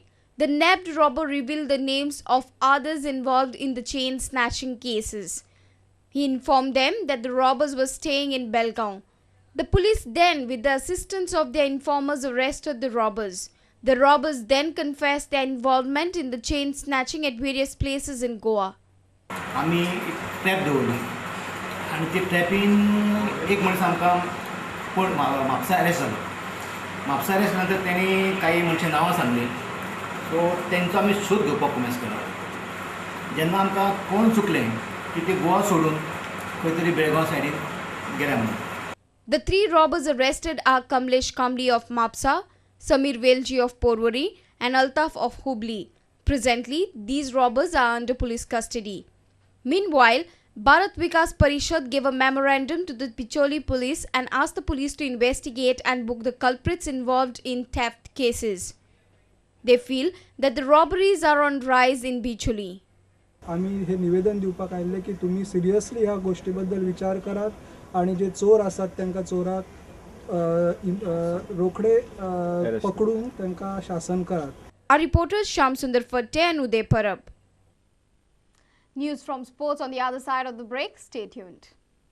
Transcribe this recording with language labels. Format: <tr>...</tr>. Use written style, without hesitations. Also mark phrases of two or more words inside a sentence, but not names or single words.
<en>The nabbed robber revealed the names of others involved in the chain snatching cases. He informed them that the robbers were staying in Belgaum. The police then, with the assistance of their informers, arrested the robbers. The robbers then confessed their involvement in the chain snatching at various places in Goa.</en> <kok>आम्ही ट्रॅप दवरली आनी ते ट्रॅपीन एक मनीस आमकां म्हापसा अरेस्ट जालो. म्हापसा अरेस्ट नंतर त्यांनी काही मनशां नांवां सांगली. सो तेंचो आमी शोध घेवपाक कोमेस केलो. जेन्ना आमकां कोण चुकलें की ते गोवा सोडून खंय तरी बेळगांव सायडीन गेल्या म्हणून.</kok> <en>The 3 robbers arrested are Kamlesh Kamli of Mapsa, Samir Velji of Porvorim and Altaf of Hubli. Presently, these robbers are under police custody. Meanwhile, Bharat Vikas Parishad gave a memorandum to the Picholi police and asked the police to investigate and book the culprits involved in theft cases. They feel that the robberies are on rise in Picholi.</en> <kok>आम्ही हे निवेदन दिवपाक आयिल्ले की तुम्ही सिरियसली ह्या गोष्टीबद्दल विचार करात आणि जे चोर असतात त्यांना चोराक रोखडे पकडून त्यांना शासन करात.</kok> <en>Our reporters Shyam Sundar Fatte and Uday Parab. News from sports on the other side of the break. Stay tuned.</en>